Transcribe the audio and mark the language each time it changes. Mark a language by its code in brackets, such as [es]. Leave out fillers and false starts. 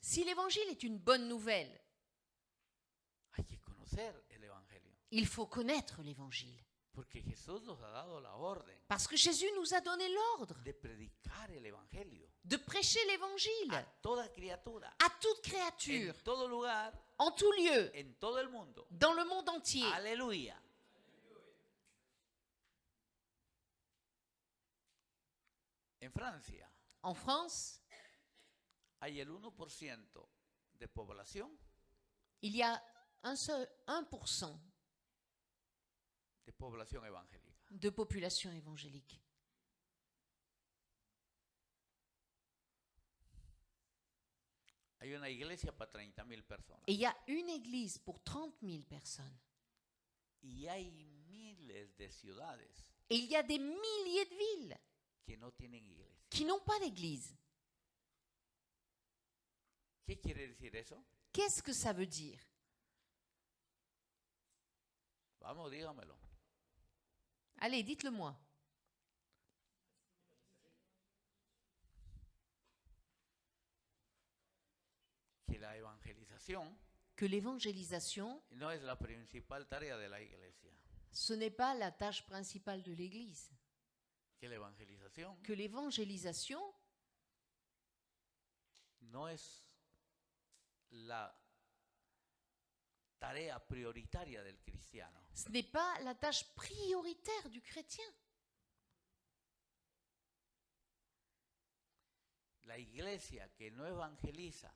[fr] Si l'évangile est une bonne nouvelle, [es] hay que conocer el Evangelio. [fr] il faut connaître l'évangile. [es] Porque Jesús nos ha dado la orden [fr] Parce que Jésus nous a donné l'ordre [es] de predicar el Evangelio [fr] de prêcher l'évangile [es] a toda criatura, [fr] à toute créature, [es] en todo lugar, [fr] en tout lieu, [es] en todo el mundo. [fr] dans le monde entier. [es] Aleluya. En Francia [fr] En France, [es] hay el 1% de población [fr] il y a 1% [es] de población evangélica. [fr] de population évangélique. [es] Hay una iglesia para 30,000 personas. [fr] Et il y a une église pour 30 000 personnes. [es] Y hay miles de ciudades [fr] Et il y a des milliers de villes [es] que no tienen iglesia. [fr] qui n'ont pas d'église. [es] ¿Qué quiere decir eso? [fr] Qu'est-ce que ça veut dire? [es] Vamos, dígamelo. [fr] Allez, dites-le moi. [es] evangelización [fr] que l'évangélisation, [es] no es la principal tarea de la iglesia. [fr] ce n'est pas la tâche principale de l'Église. [es] Que la evangelización [fr] Que l'évangélisation, [es] no es la tarea prioritaria del cristiano. [fr] ce n'est pas la tâche prioritaire du chrétien. [es] La iglesia que no evangeliza